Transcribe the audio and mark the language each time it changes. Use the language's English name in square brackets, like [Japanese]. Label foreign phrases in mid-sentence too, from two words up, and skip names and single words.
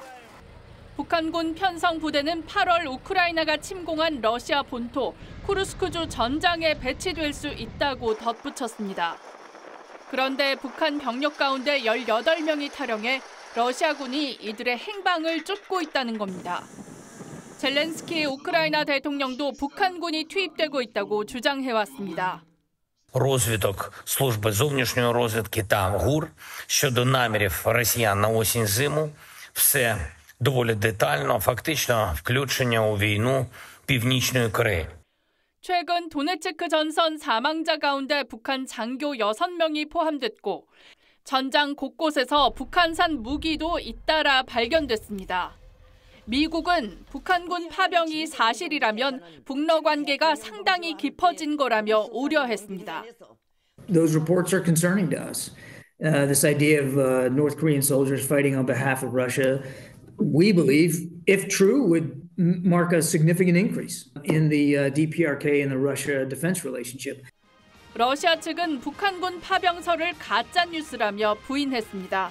[Korean] 북한군 편성 부대는 8월 우크라이나가 침공한 러시아 본토 쿠르스크주 전장에 배치될 수 있다고 덧붙였습니다. 그런데 북한 병력 가운데 18명이 탈영해 러시아군이 이들의 행방을 쫓고 있다는 겁니다. 젤렌스키 우크라이나 대통령도 북한군이 투입되고 있다고 주장해왔습니다. [Ukrainian] Розвиток служби зовнішньої розвідки та ГУР щодо намірів росіян на осінь-зиму – все доволі детально, фактично включення у війну Північної Кореї. [Korean] 최근 도네츠크 전선 사망자 가운데 북한 장교 6명이 포함됐고 전장 곳곳에서 북한산 무기도 잇따라 발견됐습니다. 미국은 북한군 파병이 사실이라면 북러 관계가 상당히 깊어진 거라며 우려했습니다. [English] Those reports are concerning to us. This idea of North Korean soldiers fighting on behalf of Russia, we believe, if true, would mark a significant increase in the DPRK and the Russia defense relationship. [Korean] 러시아 측은 북한군 파병설을 가짜 뉴스라며 부인했습니다.